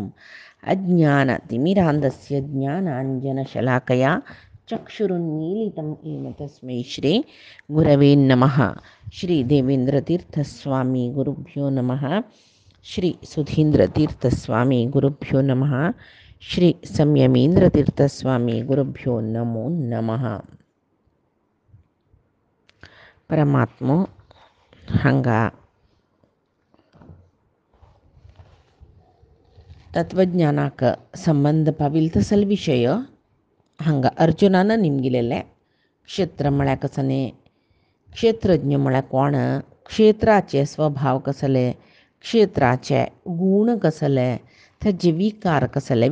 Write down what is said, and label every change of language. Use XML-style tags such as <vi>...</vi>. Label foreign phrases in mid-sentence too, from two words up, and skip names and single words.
<sa>अज्ञानतिमिरान्धस्य ज्ञानाञ्जनशलाकया चक्षुरुन्मीलितं येन तस्मै श्री गुरवे नमः। श्री देवेन्द्रतीर्थस्वामी गुरुभ्यो नमः। श्री सुधीन्द्रतीर्थस्वामी गुरुभ्यो नमः। श्री संयमेन्द्रतीर्थस्वामी गुरुभ्यो नमो नमः.</sa> <kok>परमात्मो हांगा तत्वज्ञानाक संबंध पाविल तसल विषय हांगा अर्जुनानं निमगिलेले. क्षेत्र म्हळ्यार कसले, क्षेत्रज्ञ म्हळ्यार कोण, क्षेत्राचे स्वभाव कसले, क्षेत्राचे गुण कसले, ताचे विकार कसले.</kok>